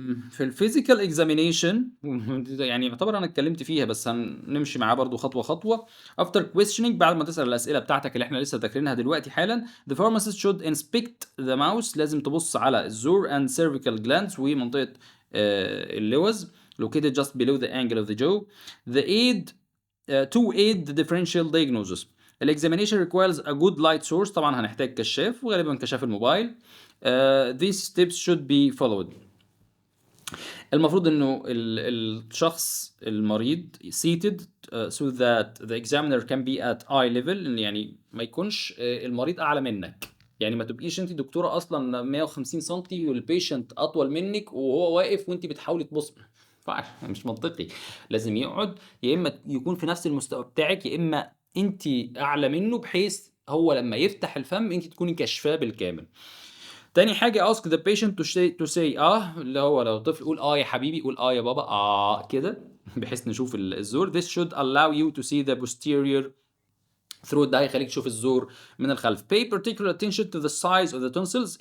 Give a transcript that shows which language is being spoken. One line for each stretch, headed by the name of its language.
Arabic: في الفيزيكال اكزامينيشن يعني يعتبر انا اتكلمت فيها بس هنمشي معاه برضو خطوه خطوه.
English: after questioning
Arabic: بعد ما تسال الاسئله بتاعتك اللي احنا لسه ذاكرينها دلوقتي حالا
English: the pharmacist should inspect the mouse
Arabic: لازم تبص على الزور
English: and cervical glands
Arabic: ومنطقه اللوز
English: located just below the angle of the jaw the aid to aid the differential diagnosis.
Arabic: الاكزامينيشن
English: requires a good light source
Arabic: طبعا هنحتاج كشاف وغالبا كشاف الموبايل.
English: These steps should be followed.
Arabic: المفروض انه الشخص المريض
English: seated so that the examiner can be at eye level
Arabic: إن يعني ما يكونش المريض اعلى منك. يعني ما تبقيش انت دكتوره اصلا 150 سم والبيشنت اطول منك وهو واقف وانت بتحاولي تبص مش منطقي. لازم يقعد يا اما يكون في نفس المستوى بتاعك يا اما انت اعلى منه بحيث هو لما يفتح الفم انت تكوني كشفاه بالكامل. تاني حاجة
English: ask the patient to say
Arabic: اللي هو لو طفل قول يا حبيبي قول يا بابا كده بحيث نشوف الزور.
English: This should allow you to see the posterior throat
Arabic: ده هيخليك تشوف الزور من الخلف.
English: Pay particular attention to the size of the tonsils.